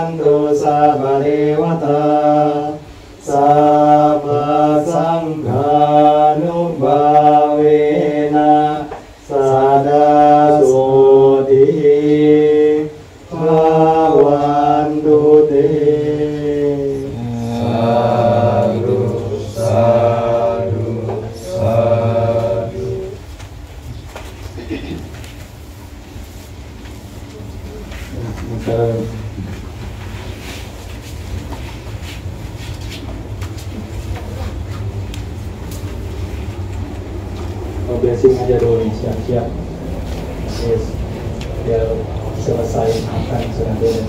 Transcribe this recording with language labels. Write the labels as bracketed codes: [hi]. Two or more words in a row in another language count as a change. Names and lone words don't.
[pi] ตุสัพพเทวตาสัพพสังฆานุภาเวนะสดาโสติภวันตุเต สาธุสาธุสาธุ [id] blessing aja dulu nih, siap-siap. Yes. Biar selesai makan sudah itu.